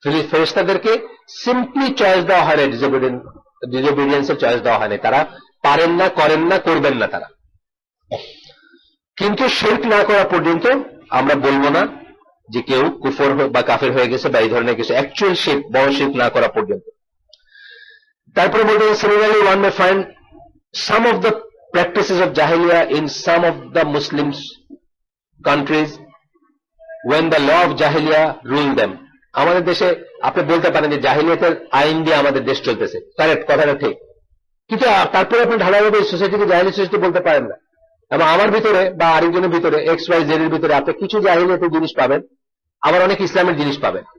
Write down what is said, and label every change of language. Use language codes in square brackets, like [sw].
[bn] ফেরেশতাদেরকে simply choice দেওয়া হয় না, ডিসঅবিডিয়েন্সের চয়েস দেওয়া হয় না, তারা পারেন না, করেন না, করবেন না তারা। কিন্তু শিরক না করা পর্যন্ত আমরা বলবো না যে কেউ কুফর বা কাফের হয়ে গেছে বা এই ধরনের কিছু, অ্যাকচুয়াল শিরক, বড় শিরক না করা পর্যন্ত। তারপরে বলতে [en] Similarly one may find some of the practices of jahiliyyah in some of the Muslims countries when the law of jahiliyyah ruled them. [bn] আমাদের দেশে আপনি বলতে পারেন যে জাহিলিয়াতের আইন দিয়ে আমাদের দেশ চলতেছে, কারেক্ট, কথাটা ঠিক, কিন্তু তারপরে আপনি ঢালাইভাবে সোসাইটিকে জাহিলি সোসাইটি বলতে পারেন না। এবং আমার ভিতরে বা আরেকজনের ভিতরে XYZ এর ভিতরে আপনি কিছু জাহিলিয়াতের জিনিস পাবেন, আবার অনেক ইসলামের জিনিস পাবেন।